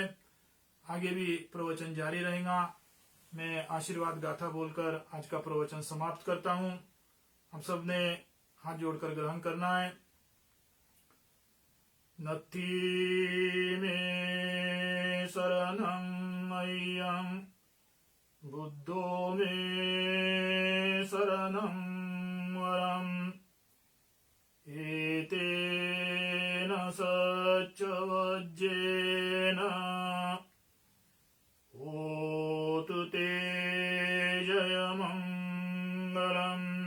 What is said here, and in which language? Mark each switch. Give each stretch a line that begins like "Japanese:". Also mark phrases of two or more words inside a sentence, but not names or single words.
Hindi: आगे भी प्रवचन जारी रहेगा। मैं आशीर्वाद गाथा बोलकर आज का प्रवचन समाप्त करता हूं। हम सब ने हाथ जोड़कर ग्रहण करना है।
Pali: नत्थी में शरणं मह्यं बुद्धो में शरणं वरम् एतेन सच्च वज्रेण होतु ते जयमङ्गलम्।